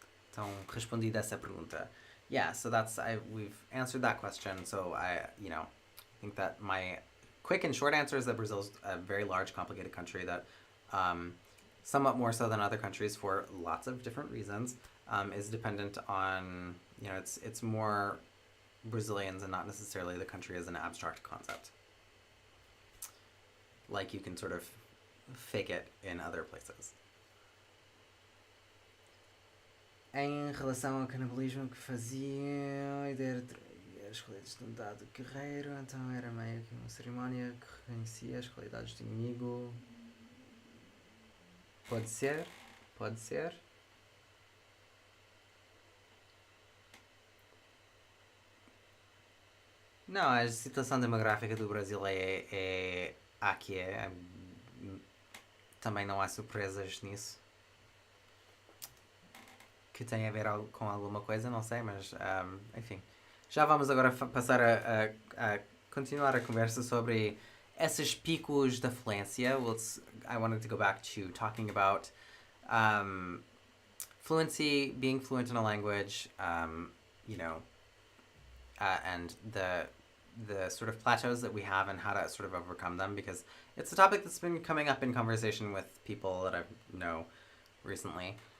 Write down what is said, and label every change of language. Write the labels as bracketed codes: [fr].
[pt] Então, respondida essa pergunta. [en] Yeah, so we've answered that question. So I think that my quick and short answer is that Brazil is a very large, complicated country that, somewhat more so than other countries for lots of different reasons, is dependent on it's more Brazilians and not necessarily the country as an abstract concept. Like you can sort of fake it in other places. [pt] Em relação ao canibalismo que fazia, a ideia era as qualidades de um dado guerreiro, então era meio que uma cerimónia que reconhecia as qualidades do inimigo. Pode ser. Pode ser. Não, a situação demográfica do Brasil é a que é. Também não há surpresas nisso. Que tem a ver com alguma coisa, não sei, mas enfim. Já vamos agora passar a continuar a conversa sobre esses picos da fluência. [en] I wanted to go back to talking about fluency, being fluent in a language, you know, and the sort of plateaus that we have and how to sort of overcome them, because it's a topic that's been coming up in conversation with people that I know recently.